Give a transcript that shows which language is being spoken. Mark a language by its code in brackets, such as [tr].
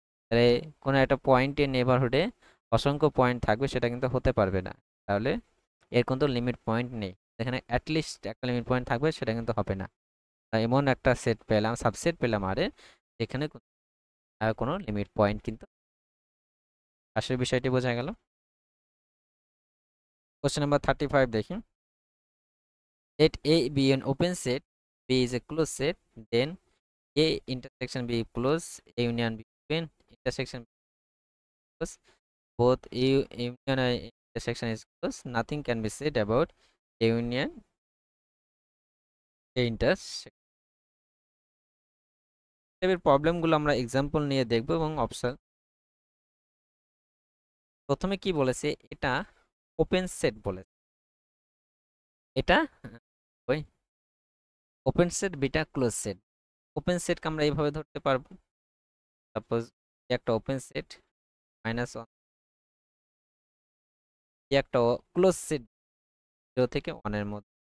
[bn] তাহলে কোনো একটা পয়েন্টের নেইবারহুডে অসংখ্য পয়েন্ট থাকবে, সেটা কিন্তু হতে পারবে না। তাহলে এর কিন্তু লিমিট পয়েন্ট নেই, এখানে অ্যাটলিস্ট একটা লিমিট পয়েন্ট থাকবে, সেটা কিন্তু হবে না। এমন একটা সেট পেলাম, সাবসেট পেলাম আরে, এখানে কোনো লিমিট পয়েন্ট কিন্তু, আসলে বিষয়টি বোঝা গেল। [en] Question number 35 দেখি, let A be an open set, B is a closed set, then A intersection B close, A union B open, intersection B close, both union and intersection is close, nothing can be said about a union, a intersection। [bn] টাইপের প্রবলেমগুলো আমরা example নিয়ে দেখব এবং option. প্রথমে কি বলেছে, এটা ওপেন সেট বলেছে, এটা ওই open set beta close set. Open সেটকে আমরা এইভাবে ধরতে পারবো, সাপোজ একটা ওপেন সেট -1, একটা ক্লোজ সেট 0 থেকে 1 এর মধ্যে।